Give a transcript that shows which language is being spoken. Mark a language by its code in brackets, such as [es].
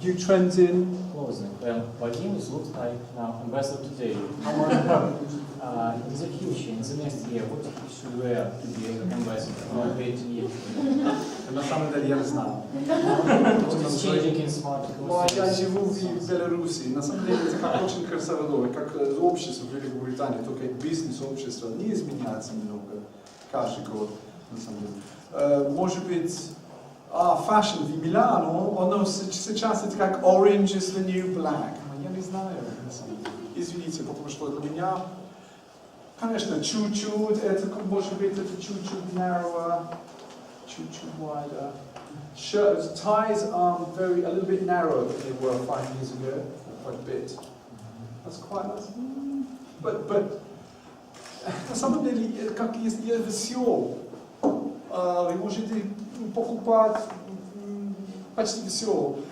[en] New trends in? clothing. Well, Vadim is looks like now ambassador today. In the future, in the next year, what he should wear to be an ambassador? Or wait to year? [ru] На самом деле я не знаю. [en] What is changing in smart [ru] Я [en] clothes? [ru] живу в Беларуси. На самом деле это как очень консервативно, как общество в Великобритании, только бизнес-общество не изменяется много каждый год. На самом деле. Может быть, fashion в Милано, оно сейчас это как [en] orange is the new black. [ru] Я не знаю, на самом деле. Извините, потому что для меня, конечно, чуть-чуть, это может быть это чуть-чуть [en] narrower, choo-choo wider. Shirts, ties are a little bit narrower than they were 5 years ago, quite a bit. That's quite nice. But [ru] на самом деле, как есть все, вы можете покупать почти все.